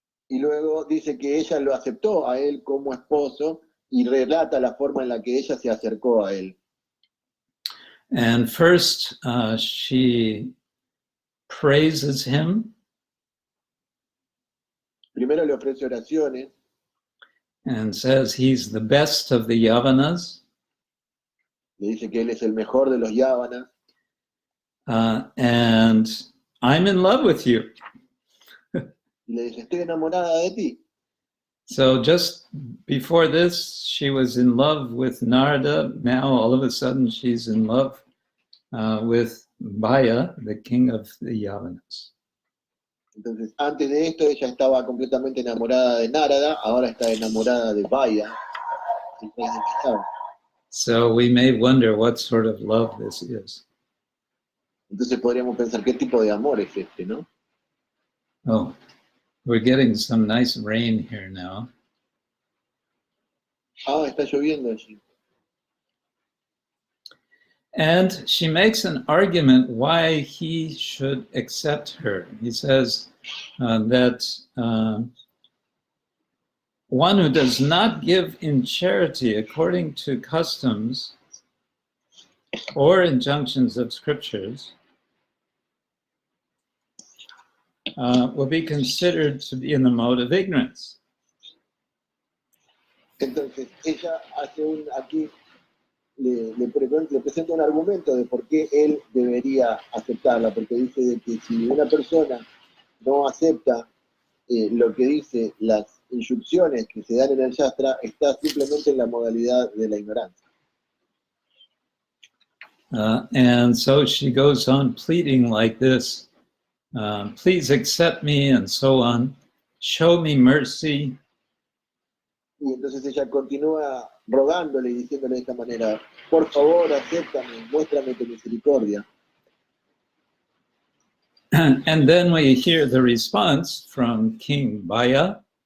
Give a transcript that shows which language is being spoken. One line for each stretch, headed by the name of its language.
Spanish: Y luego dice que ella lo aceptó a él como esposo y relata la forma en la que ella se acercó a él.
English: And first, she praises him.
Spanish: Primero le ofrece oraciones.
English: and says he's the best of the Yavanas.
Spanish: Le dice que él es el mejor de los Yavanas.
English: And I'm in love with you.
Spanish: Y le dice, estoy enamorada de ti.
English: So just before this, she was in love with Narada. Now, all of a sudden, she's in love with Baya, the king of the Yavanas.
Spanish: Entonces, antes de esto, ella estaba completamente enamorada de Narada, ahora está enamorada de Baya, el rey de Yavanas.
English: So we may wonder what sort of love this is.
Spanish: Entonces podríamos pensar, ¿qué tipo de amor es este, no?
English: Oh, we're getting some nice rain here now.
Spanish: Ah, está lloviendo allí.
English: And she makes an argument why he should accept her. He says that one who does not give in charity according to customs or injunctions of scriptures will be considered to be in the mode of ignorance.
Spanish: Entonces, ella hace aquí le presenta un argumento de por qué él debería aceptarla, porque dice de que si una persona no acepta lo que dice las instrucciones que se dan en el Shastra, está simplemente en la modalidad de la ignorancia.
English: And so she goes on pleading like this, please accept me, and so on, show me mercy.
Spanish: Y entonces ella continúa rogándole y diciéndole de esta manera, por favor, acéptame, muéstrame tu misericordia.
English: And then we hear the response from King Baya.